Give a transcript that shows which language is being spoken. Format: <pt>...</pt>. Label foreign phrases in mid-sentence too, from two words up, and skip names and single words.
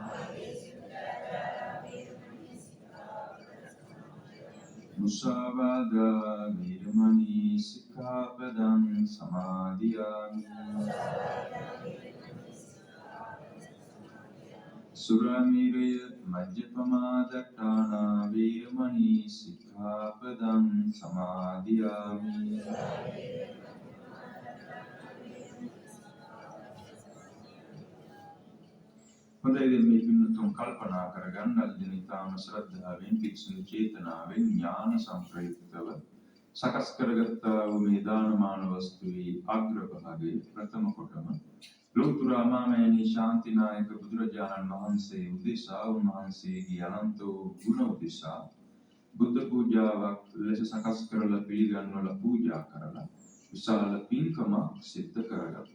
<pi>Musavada Viramani Sikkhapadam Samadhiyami. Suramiraya Majjapamadatthana Viramani Sikkhapadam Samadhiyami.</pi> <si>හොඳයි මේ පින්නතුන් කල්පනා කරගන්න අද දින ඉතාම ශ්‍රද්ධාවෙන් පිරිසිදු චේතනාවෙන් ඥාන සංප්‍රයුක්තව සකස් කරගත්තා වූ මේ දානමාන වස්තුවේ අග්‍රභාගයේ ප්‍රථම කොටම ලෝතුරා මාමෑණී ශාන්තිනායක බුදුරජාණන් වහන්සේ උදෙසා උන්වහන්සේගේ අනන්ත වූ ගුණ උදෙසා බුද්ධ පූජාවක් ලෙස සකස් කරලා පිළිගන්වලා පූජා කරලා විශාල පින්කමක් සිද්ධ කරගත්තා.</si>